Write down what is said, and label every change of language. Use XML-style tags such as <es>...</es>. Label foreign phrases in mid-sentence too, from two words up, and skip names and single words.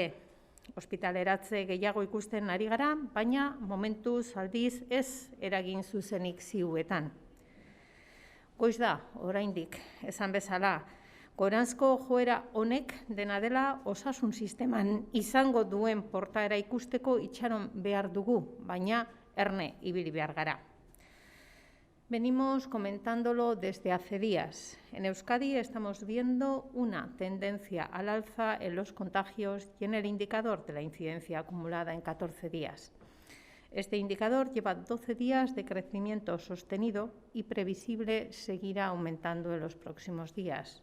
<eu>Ospitaleratze gehiago ikusten ari gara, baina momentuz aldiz ez eragin zuzenik ziuetan. Goiz da, oraindik, esan bezala, goranzko joera honek dena dela osasun sisteman izango duen portaera ikusteko itxaron behar dugu, baina erne ibili behar gara.</eu> <es>Venimos comentándolo desde hace días. En Euskadi estamos viendo una tendencia al alza en los contagios y en el indicador de la incidencia acumulada en 14 días. Este indicador lleva 12 días de crecimiento sostenido y previsible seguirá aumentando en los próximos días.</es>